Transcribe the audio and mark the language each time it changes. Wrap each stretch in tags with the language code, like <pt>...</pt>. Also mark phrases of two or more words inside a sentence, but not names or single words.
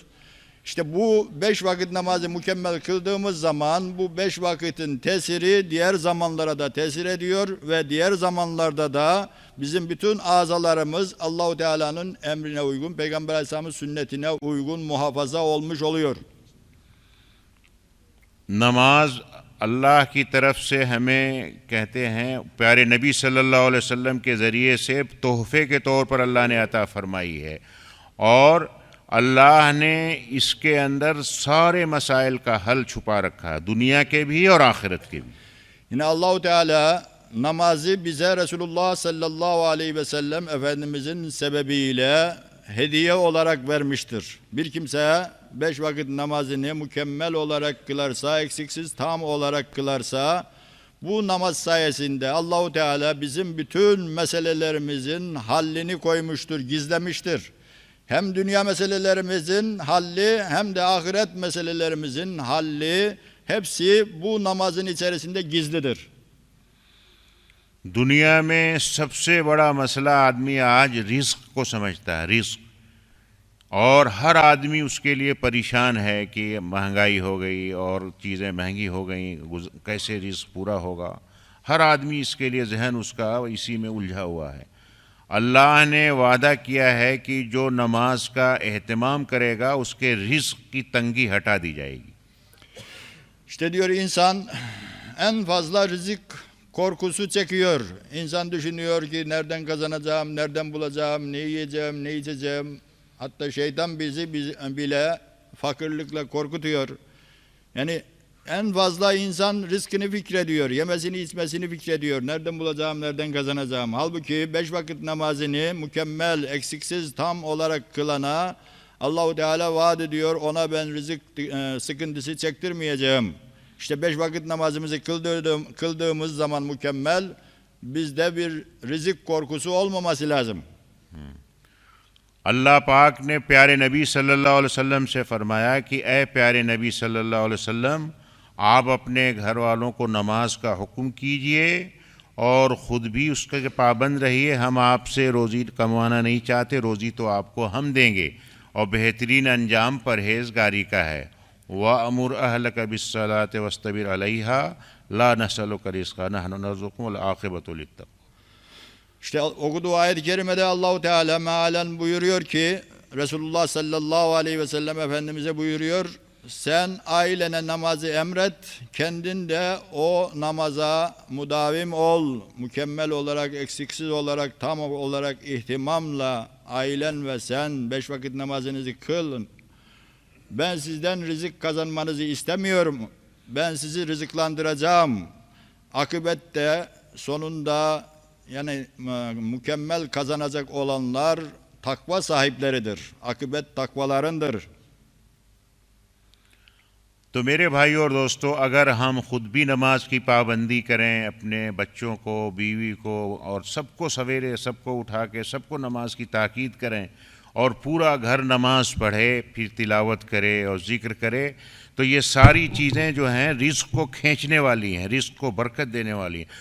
<tr>İşte bu 5 vakit namazı mükemmel kıldığımız zaman bu 5 vakitin tesiri diğer zamanlara da tesir ediyor ve diğer zamanlarda da bizim bütün azalarımız Allahu Teala'nın emrine uygun, Peygamber Aleyhisselam'ın sünnetine uygun muhafaza olmuş oluyor.</tr> <hi>नमाज अल्लाह की तरफ से हमें कहते हैं प्यारे नबी</hi> <ar>صلى الله عليه وسلم</ar> <hi>के ज़रिए से तोहफ़े के तौर पर अल्लाह ने अता फरमाई है, और अल्लाह ने इसके अंदर सारे मसाइल का हल छुपा रखा है, दुनिया के भी और आखिरत के भी।</hi> <tr>Yine Allahu Teala namazı bize Resulullah</tr> <ar>صلى الله عليه وسلم</ar> <tr>Efendimizin sebebiyle hediye olarak vermiştir. Bir kimse 5 vakit namazını mükemmel olarak kılarsa, eksiksiz tam olarak kılarsa, bu namaz sayesinde Allahu Teala bizim bütün meselelerimizin hallini koymuştur, gizlemiştir. Hem dünya meselelerimizin halli hem de ahiret meselelerimizin halli hepsi bu namazın içerisinde gizlidir.</tr> <hi>दुनिया में सबसे बड़ा मसला आदमी आज रिस्क को समझता है, रिस्क, और हर आदमी उसके लिए परेशान है कि महंगाई हो गई और चीज़ें महंगी हो गई, कैसे रिस्क पूरा होगा। हर आदमी इसके लिए जहन उसका इसी में उलझा हुआ है। अल्लाह ने वादा किया है कि जो नमाज का एहतमाम करेगा उसके रिस्क की तंगी हटा दी जाएगी।</hi> <tr>İşte diyor insan en fazla rızık korkusu çekiyor. İnsan düşünüyor ki nereden kazanacağım, nereden bulacağım, ne yiyeceğim, ne içeceğim. Hatta şeytan bizi bile fakirlikle korkutuyor. Yani en fazla insan rızkını fikrediyor, yemesini içmesini fikrediyor. Nereden bulacağım, nereden kazanacağım? Halbuki 5 vakit namazını mükemmel, eksiksiz, tam olarak kılana Allahu Teala vaat ediyor, ona ben rızık sıkıntısı çektirmeyeceğim. İşte 5 vakit namazımızı kıldığımız zaman mükemmel, bizde bir rızık korkusu olmaması lazım.</tr> <hi>अल्लाह पाक ने प्यारे नबी</hi> <ar>صلى الله عليه وسلم</ar> <hi>से फरमाया कि ए प्यारे नबी</hi> <ar>صلى الله عليه وسلم,</ar> <hi>आप अपने घर वालों को नमाज का हुक्म कीजिए और ख़ुद भी उसके पाबंद रहिए। हम आपसे रोज़ी कमाना नहीं चाहते, रोज़ी तो आपको हम देंगे और बेहतरीन अंजाम परहेज़गारी का है।</hi> <ar>وأمر أهلك بالصلاة واصطبر عليها لا نسألك رزقا نحن نرزقكم والعاقبة للتقوى.</ar> <tr>İşte okuduğu ayet-i kerimede Allahu Teala mealen buyuruyor ki, Resulullah</tr> <ar>صلى الله عليه وسلم</ar> <tr>Efendimiz'e buyuruyor, sen ailene namazı emret, kendin de o namaza mudavim ol, mükemmel olarak, eksiksiz olarak, tam olarak ihtimamla ailen ve sen 5 vakit namazınızı kılın. Ben sizden rızık kazanmanızı istemiyorum, ben sizi rızıklandıracağım. Akıbette sonunda yani mükemmel kazanacak olanlar takva sahipleridir. Akıbet takvalarındır.</tr> <hi>तो मेरे भाई और दोस्तों, अगर हम खुद भी नमाज की पाबंदी करें, अपने बच्चों को, बीवी को और सबको सवेरे सबको उठा के सबको नमाज की ताकीद करें और पूरा घर नमाज पढ़े, फिर तिलावत करे और ज़िक्र करे, तो ये सारी चीज़ें जो हैं रिज़्क़ को खींचने वाली हैं, रिज़्क़ को बरकत देने वाली हैं।</hi>